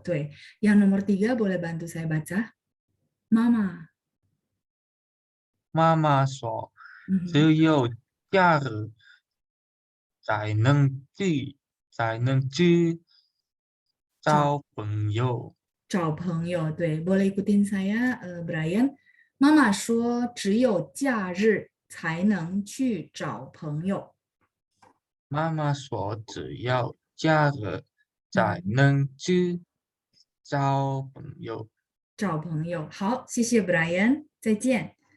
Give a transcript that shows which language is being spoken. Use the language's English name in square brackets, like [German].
[Chinese] 对， [Indonesian] yang nomor 3 boleh bantu saya baca? Mama. [Chinese] 妈妈说， Mhm. 只有假日才能去，才能去找找朋友。找朋友，对， [Indonesian] boleh ikutin saya, [Chinese] Brian. 妈妈说，只有假日才能去找朋友。妈妈说，只要假日才嗯，能去找朋友。找朋友。好，谢谢 Brian，再见。